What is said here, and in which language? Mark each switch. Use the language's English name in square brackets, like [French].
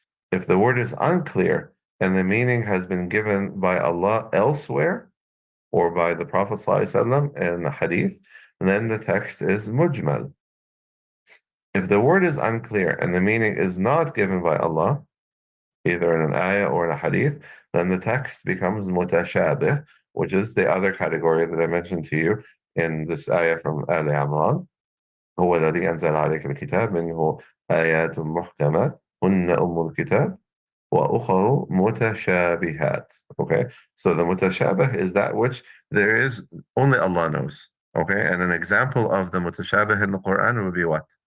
[English] If the word is unclear and the meaning has been given by Allah elsewhere or by the Prophet ﷺ in the Hadith, then the text is mujmal. If the word is unclear and the meaning is not given by Allah, either in an ayah or in a hadith, then the text becomes mutashabih, which is the other category that I mentioned to you in this ayah from Ali Imran. [Arabic] هو الذي أنزل عليك الكتاب منه آيات محكمات هن أم الكتاب وأخر متشابهات. [English] Okay, so the mutashabih is that which there is only Allah knows. Okay, and an example of the mutashabih in the Quran would be what?